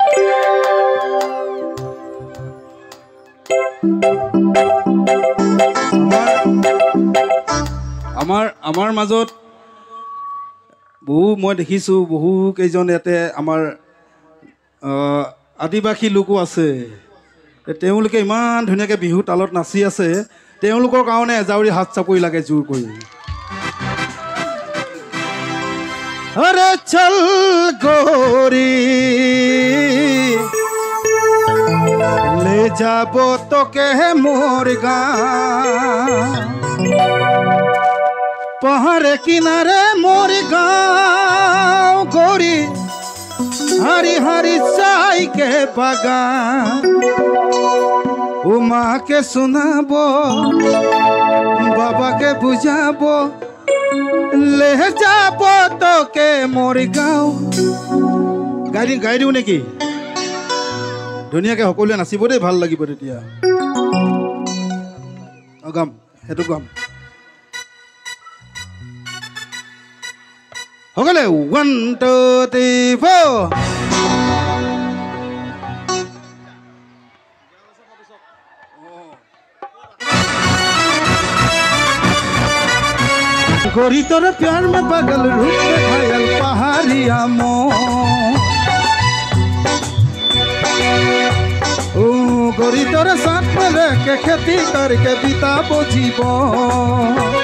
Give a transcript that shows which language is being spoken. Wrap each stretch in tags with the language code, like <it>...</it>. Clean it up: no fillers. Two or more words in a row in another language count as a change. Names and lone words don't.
<as>আমাৰ মাজত মই দেখিছোঁ বহু কেইজন ইয়াতে আমাৰ আদিবাসী লোকো আছে, তেওঁলোকে ইমান ধুনীয়াকৈ বিহু তালত নাচি আছে, তেওঁলোকৰ কাৰণে এজাউৰি হাত চাপৰি লাগে জোৰ কৰি।</as> <sck>अरे चल गोरी ले जाबो तो के मोर गाँव, पहाड़ किनारे मोर गाँव गोरी, हरी हरी चाय के बागान, उमा के सुनाबो बाबा के बुझाबो, ले जाबो तो के मोर गाँव।</sck> <as>গাই দিওঁ নেকি? ধুনীয়াকৈ সকলোৱে নাচিব দেই, ভাল লাগিব তেতিয়া। গাম, সেইটো গাম সকলোৱে।</as> <sck>1 2 3 4 गोरी तोरे प्यार में पागल, रूप में घायल पहाड़िया मो, गोरी तोरे साथ में रह के खेती करके बिताबो जीवन।</sck>